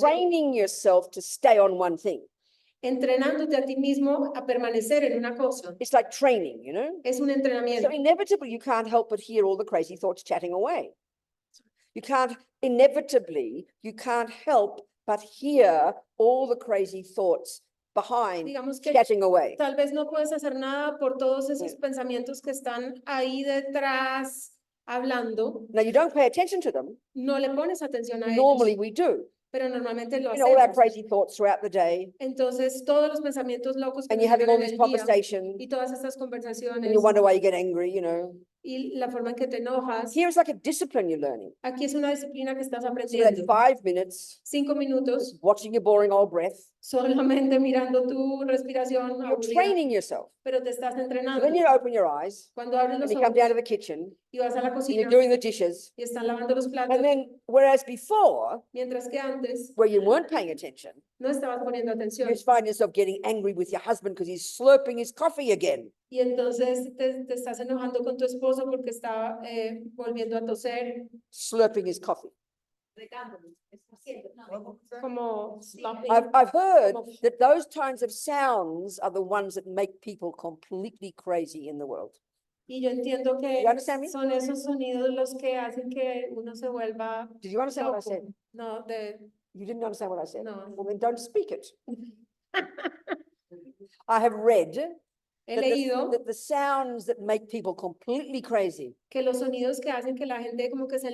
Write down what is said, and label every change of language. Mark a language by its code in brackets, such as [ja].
[en] training yourself to stay on one thing. [es] entrenándote a ti mismo a permanecer en una cosa. [en] It's like training, you know? [es] Es un [en] So [es] entrenamiento. [en] inevitably, you can't help but hear all the crazy thoughts chatting away. Inevitably, you can't help but hear all the crazy thoughts behind [es] Digamos que [en] chatting away. [es] tal vez no puedes hacer nada por todos esos pensamientos que están ahí detrás hablando. [en] Now, you don't pay attention to them. [es] No le pones atención a ellos, [en] Normally, we do. [es] pero normalmente lo [en] You know, all our [es] hacemos. [en] crazy thoughts throughout the day, [es] Entonces, todos los pensamientos locos que [en] and [es] nos [en] you're having [es] llegan [en] all [es] en [en] these [es] el día [en] conversations, [es] y todas estas [en] and [es] conversaciones [en] you wonder why you get angry, you know. [es] y la forma en que te enojas. [en] Here is like a discipline you're learning. [es] Aquí es una disciplina que estás [en] So that [es] aprendiendo. [en] 5 minutes, [es] 5 minutos [en] just watching your boring old breath, [es] solamente mirando tu respiración [en] you're [es] aburrida, [en] training yourself. [es] pero te estás [en] So [es] entrenando. [en] then you open your eyes, [es] Cuando abres [en] and [es] los [en] you come down to [es] ojos [en] the kitchen, [es] y vas a la [en] and [es] cocina [en] you're doing the dishes. [es] y están lavando los platos, [en] And then, whereas before, [es] mientras que antes [en] where you weren't paying attention, [es] no estabas poniendo [en] you [es] atención. [en] just find yourself getting angry with your husband because he's slurping his coffee again. [es] Y entonces te estás enojando con tu esposo porque está volviendo a toser, [en] Slurping his coffee. [es] como slopping. [en] I've heard that those kinds of sounds are the ones that make people completely crazy in the world. [es] Y yo entiendo que [en] You understand me? [es] son esos sonidos los que hacen que uno se vuelva [en] Did you understand what I [es] loco. [en] said? [es] No, [en] You didn't understand what I said? [es] No. [en] Well, then don't speak it. I have read [es] he [en] that [es] leído [en] that the sounds that make people completely crazy [es] que los sonidos que hacen que la gente como que se